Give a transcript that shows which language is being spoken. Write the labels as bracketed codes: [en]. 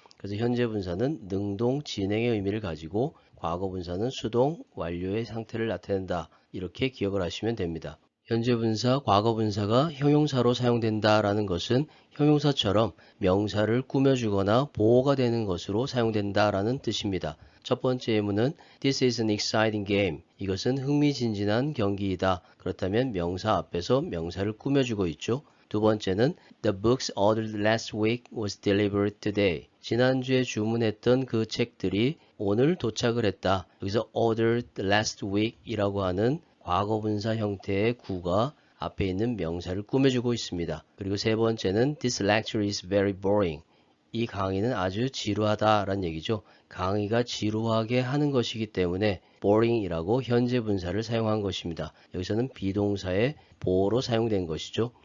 [ko] 그래서 현재 분사는 능동 진행의 의미를 가지고 과거 분사는 수동 완료의 상태를 나타낸다. 이렇게 기억을 하시면 됩니다. 현재 분사, 과거 분사가 형용사로 사용된다라는 것은 형용사처럼 명사를 꾸며주거나 보호가 되는 것으로 사용된다라는 뜻입니다. 첫 번째 예문은 [en] This is an exciting game. [ko] 이것은 흥미진진한 경기이다. 그렇다면 명사 앞에서 명사를 꾸며주고 있죠. 두 번째는 [en] The books ordered last week was delivered today. [ko] 지난주에 주문했던 그 책들이 오늘 도착을 했다. 여기서 [en] ordered last week [ko] 이라고 하는 과거분사 형태의 구가 앞에 있는 명사를 꾸며주고 있습니다. 그리고 세 번째는 [en] This lecture is very boring. [ko] 이 강의는 아주 지루하다라는 얘기죠. 강의가 지루하게 하는 것이기 때문에 boring이라고 현재 분사를 사용한 것입니다. 여기서는 비동사의 보어로 사용된 것이죠.